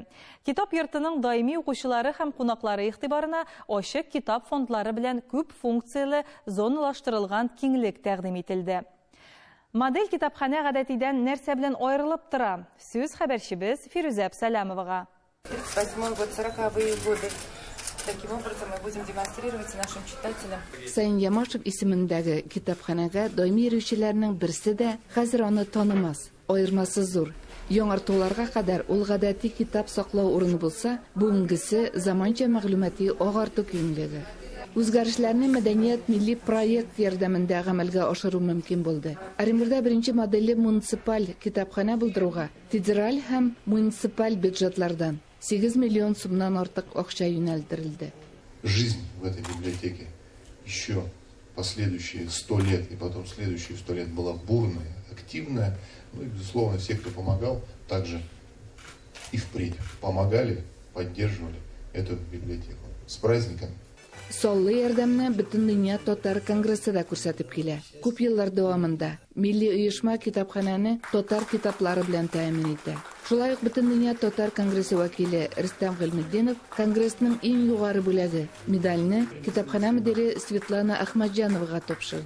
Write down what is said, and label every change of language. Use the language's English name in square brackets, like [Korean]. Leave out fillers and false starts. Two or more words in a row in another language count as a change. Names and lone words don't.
[Tatar] Китап йортының даими укучылары һәм кунаклары игътибарына ачык китап фондлары белән күп функцияле зоналаштырылган киңлек тәкъдим ителде. Модель китапханә гадәтидән нәрсә белән аерылып тора? Сүз хәбәрчебез Фирүзә Сәләмовага. [Russian] 38-й год, 40-е годы. Таким образом мы будем демонстрировать нашим читателям. [Tatar] Сайын Ямашев исемендәге китапханәгә даими йөрүчеләрнең берсе дә хәзер аны танымас. Аермасы зур. Яңартуларга кадәр ул гадәти китап саклау урыны булса, бүгенгесе заманча мәгълүмати агарту киңлеге. Үзгәрешләрне мәдәният милли проект ярдәмендә гамәлгә ашыру мөмкин булды. Оренбургда беренче модельле муниципаль китапханә булдыруга федераль һәм муниципаль бюджетлардан 8 миллион сумнан артык акча юнәлдерелде. [Russian] Жизнь в этой библиотеке еще последующие 100 лет и потом следующие 100 лет была бурная, активная. Ну и, безусловно, все, кто помогал, также и впредь помогали, поддерживали эту библиотеку. С праздником! [Tatar] Соллы ярдәмне бөтен дөнья татар конгрессы да күрсәтеп килә. Күп еллар дәвамында милли оешма китапханәне татар китаплары белән тәэмин итә. Шулай ук бөтен дөнья татар конгрессы вәкиле Рөстәм Гыйлметдинов конгрессның иң югары бүләге медальне китапханә мөдире Светлана Ахмаджановага тапшырды.